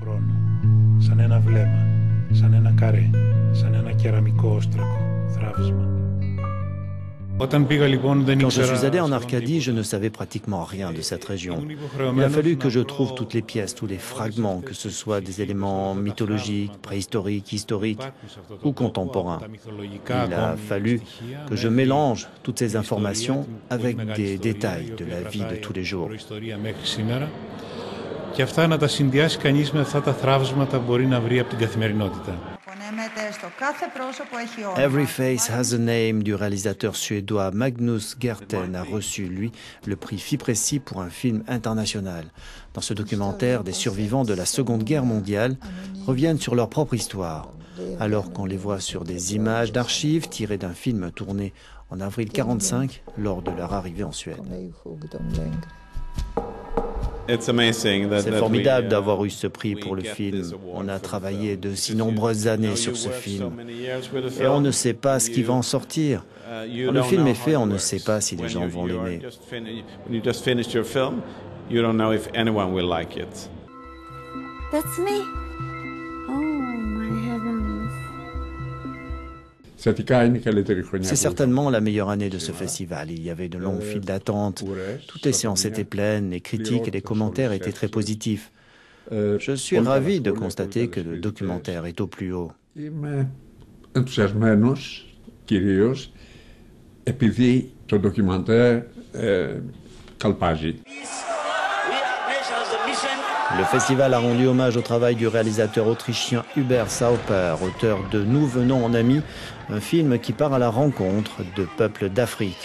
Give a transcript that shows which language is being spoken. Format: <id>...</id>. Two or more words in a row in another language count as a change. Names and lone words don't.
<fr>Quand je suis allé en Arcadie, je ne savais pratiquement rien de cette région. Il a fallu que je trouve toutes les pièces, tous les fragments, que ce soit des éléments mythologiques, préhistoriques, historiques ou contemporains. Il a fallu que je mélange toutes ces informations avec des détails de la vie de tous les jours.</fr> <el>Και αυτά να τα συνδυάσει κανείς με αυτά τα θραύσματα που μπορεί να βρει από την καθημερινότητα.</el> <fr>Every Face Has a Name du réalisateur suédois Magnus Gerten a reçu, lui, le prix Fipressi pour un film international. Dans ce documentaire, des survivants de la Seconde Guerre mondiale reviennent sur leur propre histoire, alors qu'on les voit sur des images d'archives tirées d'un film tourné en avril 1945 lors de leur arrivée en Suède. C'est formidable d'avoir eu ce prix pour le film. On a travaillé de si nombreuses années sur ce film. Et on ne sait pas ce qui va en sortir. Quand le film est fait, on ne sait pas si les gens vont l'aimer.</fr> <en>That's me. Oh my heavens.</en> <fr>C'est certainement la meilleure année de ce festival. Il y avait de longues files d'attente. Toutes les séances étaient pleines, les critiques et les commentaires étaient très positifs. Je suis ravi de constater que le documentaire est au plus haut. Le festival a rendu hommage au travail du réalisateur autrichien Hubert Sauper, auteur de Nous venons en amis, un film qui part à la rencontre de peuples d'Afrique.</fr>